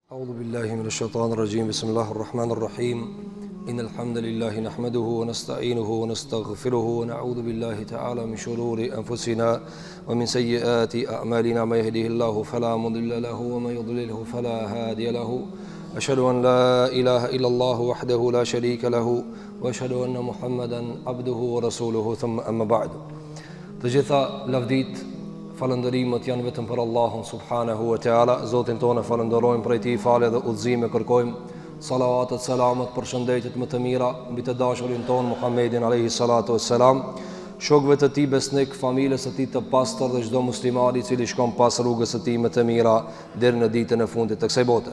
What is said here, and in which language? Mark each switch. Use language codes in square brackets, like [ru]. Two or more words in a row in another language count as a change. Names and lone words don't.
[ar] أعوذ بالله من الشيطان الرجيم بسم الله الرحمن الرحيم إن الحمد لله نحمده ونستعينه ونستغفره ونعوذ بالله تعالى من شرور أنفسنا ومن سيئات أعمالنا ما يهده الله فلا مضل له وما يضلله فلا هادي له أشهد أن لا إله إلا الله وحده لا شريك له وأشهد أن محمدا عبده ورسوله ثم أما بعد. [sq] Të gjitha lavdit, falëndërimët janë vetëm për Allahun [ar] سبحانه وتعالى. [sq] Zotin tonë falëndërojmë, prej tij falë dhe udhëzime kërkojmë. Salavatet, selamet, përshëndetjet më të mira mbi të dashurin tonë Muhammedin [ar] عليه الصلاة والسلام, [sq] shokëve të tij besnik, familjes së tij të pastër dhe çdo muslimani i cili shkon pas rrugës së tij më të mira deri në ditën e fundit të kësaj bote.